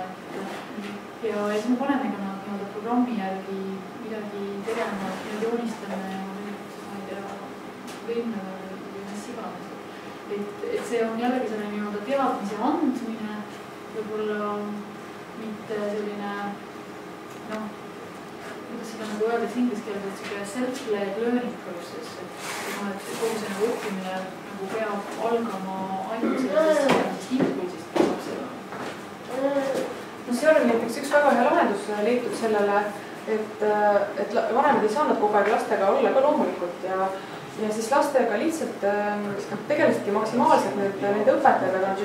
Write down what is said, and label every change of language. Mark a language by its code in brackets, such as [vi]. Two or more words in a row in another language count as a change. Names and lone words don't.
[et] Ja siis me paneme ka nad programmi järgi midagi tegema, joonistame võimneva või mis iganes. Et see on jällegi selline nii-öelda teadmise andmine, võib-olla mitte selline, kuidas seda nagu öeldes inglise keeles, et selline [en] self-led learning process, [et] et kogu see nagu õppimine nagu peab algama ainult sellisest impulsist lapsega? No seal oli näiteks üks väga hea lahendus leitud sellele, et vanemad ei saanud kogu aeg lastega olla ka loomulikult ja siis lastega lihtsalt tegelesidki maksimaalselt nende õpetajad, aga nad